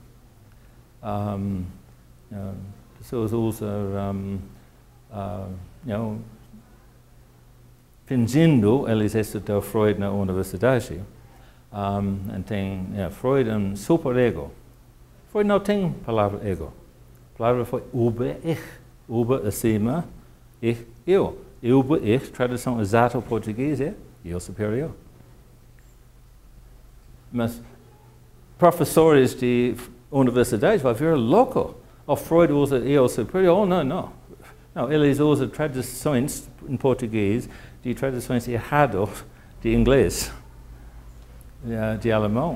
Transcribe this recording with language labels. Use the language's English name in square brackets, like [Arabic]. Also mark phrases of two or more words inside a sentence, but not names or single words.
[Portuguese] Pessoas usam, fingindo, eles estudaram Freud na universidade, tem Freud um super-ego. Freud não tem palavra ego. A palavra foi über-ich, über acima, ich, eu. Über-ich, tradução exata ao português é eu superior. Mas professores de universidade vão ver louco. O Freud usa eu superior. Não, eles usam traduções em português de traduções erradas de inglês, de alemão.